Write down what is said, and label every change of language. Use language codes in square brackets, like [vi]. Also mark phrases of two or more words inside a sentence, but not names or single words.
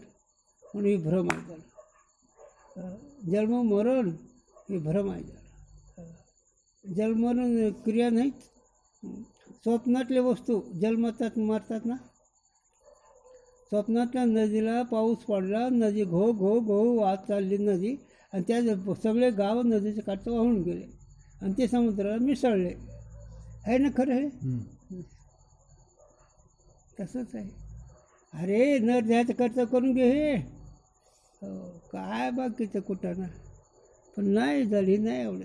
[mr] म्हणून ही भ्रम आहे त्याला. जन्म मरण हे भ्रम आहे त्याला. जन्ममरण क्रिया नाहीत. स्वप्नातले वस्तू जन्मतात मरतात ना. स्वप्नातल्या नदीला पाऊस पडला, नदी घो घो घो वाहत चालली नदी, आणि त्या सगळे गाव नदीच्या काठचं वाहून गेले आणि ते समुद्राला मिसळले. आहे ना खरं? हे तसंच आहे. अरे न द्यायचं खर्च करून घे हे. काय बाकीचं कुठं ना, पण नाही झाली नाही आवडत.